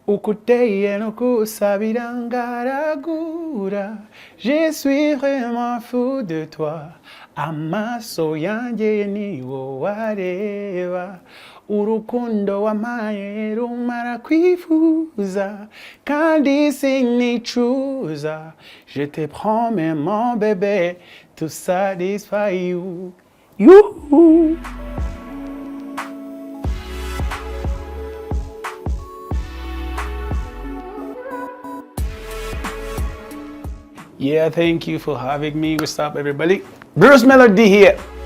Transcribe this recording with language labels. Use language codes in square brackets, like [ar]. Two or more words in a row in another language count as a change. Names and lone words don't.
[rw] ukuteye no kusabira ngaragura. [fr] Je suis vraiment fou de toi. [rw] Amaso yanjye niwo wareba. Urukundo wampaye rumara kwifuza. Kandi sinicuza. [fr] Je te promets mon bébé [en] to satisfy you. Youhou! Yeah, thank you for having me. What's up, everybody? Bruce Melodie here.